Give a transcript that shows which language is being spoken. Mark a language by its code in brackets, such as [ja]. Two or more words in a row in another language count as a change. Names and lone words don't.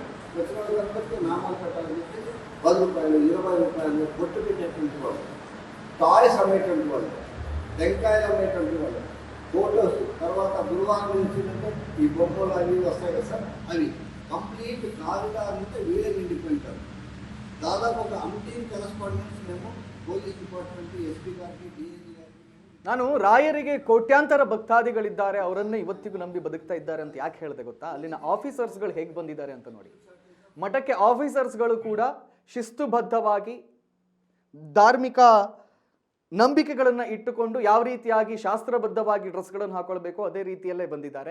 [te] వచ్చిన వాళ్ళందరికీ నామాలు పెట్టాలని చెప్పి 10 రూపాయలు, 20 రూపాయలు పొట్టు పెట్టేటువంటి వాళ్ళు, టాయ్స్ అమ్మేటువంటి వాళ్ళు, టెంకాయలు అమ్మేటువంటి వాళ్ళు, ఫోటోస్. తర్వాత గురువారం నుంచి ఈ బొమ్మలు అవి వస్తాయి కదా సార్, అవి కంప్లీట్ కారిడార్ అంటే వీళ్ళే నిండిపోయింటారు. దాదాపు ఒక 18 కరెస్పాండెంట్స్ మేము [en] police department, [te] ಎಸ್ಪಿ గారికి, ಡಿಎಜಿ గారికి. [kn] ನಾನು ರಾಯರಿಗೆ ಕೋಟ್ಯಾಂತರ ಭಕ್ತಾದಿಗಳಿದ್ದಾರೆ, ಅವರನ್ನೇ ಇವತ್ತಿಗೂ ನಂಬಿ ಬದುಕ್ತಾ ಇದ್ದಾರೆ ಅಂತ ಯಾಕೆ ಹೇಳಿದೆ ಗೊತ್ತಾ? ಅಲ್ಲಿನ ಆಫೀಸರ್ಸ್ಗಳು ಹೇಗೆ ಬಂದಿದ್ದಾರೆ ಅಂತ ನೋಡಿ. ಮಠಕ್ಕೆ ಆಫೀಸರ್ಸ್ಗಳು ಕೂಡ ಶಿಸ್ತುಬದ್ಧವಾಗಿ ಧಾರ್ಮಿಕ ನಂಬಿಕೆಗಳನ್ನು ಇಟ್ಟುಕೊಂಡು ಯಾವ ರೀತಿಯಾಗಿ ಶಾಸ್ತ್ರಬದ್ಧವಾಗಿ ಡ್ರೆಸ್ಗಳನ್ನು ಹಾಕೊಳ್ಬೇಕು ಅದೇ ರೀತಿಯಲ್ಲೇ ಬಂದಿದ್ದಾರೆ.